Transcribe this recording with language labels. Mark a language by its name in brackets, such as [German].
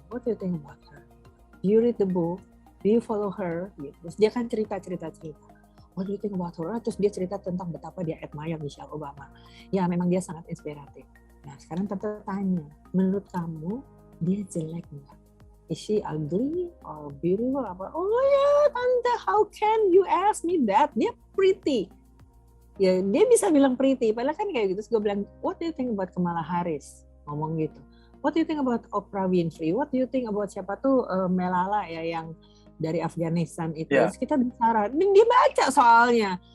[English] What do you think about her? Do you read the book? Do you follow her? [Indonesian] Gitu. Terus dia kan cerita. [English] What do you think about her? [Indonesian] Terus dia cerita tentang betapa dia admire Michelle Obama. Ya, memang dia sangat inspiratif. Nah, sekarang tante tanya, menurut kamu dia jelek nggak? [English] Is she ugly or beautiful? [Indonesian] Oh ya, tante, [English] how can you ask me that? [Indonesian] Dia pretty. Ya, dia bisa bilang pretty. Padahal kan kayak gitu. Terus gue bilang, [English] what do you think about Kamala Harris? [Indonesian] Ngomong gitu. [English] What do you think about Oprah Winfrey? What do you think about [Indonesian] siapa tuh Malala ya yang dari Afghanistan itu, [English] yeah. [Indonesian] Kita bicara, dan dia baca soalnya.